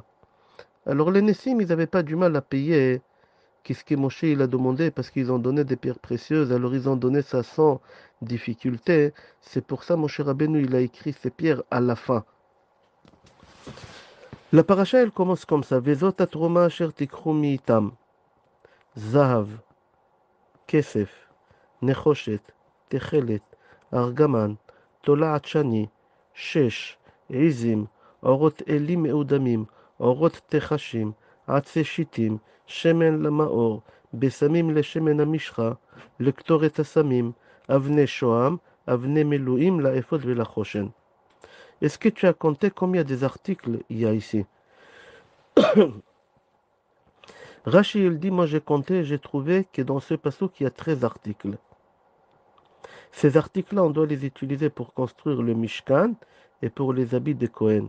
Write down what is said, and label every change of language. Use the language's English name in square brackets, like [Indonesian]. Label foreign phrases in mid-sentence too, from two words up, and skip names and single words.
[French] Alors les Nessim, ils n'avaient pas du mal à payer qu'est-ce que Moshe il a demandé parce qu'ils ont donné des pierres précieuses, alors ils ont donné ça sans difficulté. C'est pour ça Moshe Rabbeinu il a écrit ces pierres à la fin. La paracha elle commence comme ça. [Hebrew] וזאת התרומה אשר תקחו מאתם. זהב, כסף, נחושת, תכלת, ארגמן, תולעת שני, שש, עזים, אורות אלים מעודמים, אורות תחשים, עצי שיטים, שמן למאור, בשמים לשמן המשחה, לקטורת הסמים, אבני שוהם, אבני מילואים לאפוד ולחושן. [French] Est-ce que tu as compté combien des articles il y a ici? Rashi il dit, moi j'ai compté, j'ai trouvé que dans ce passouk il y a 13 articles. Ces articles-là, on doit les utiliser pour construire le Mishkan et pour les habits de Cohen.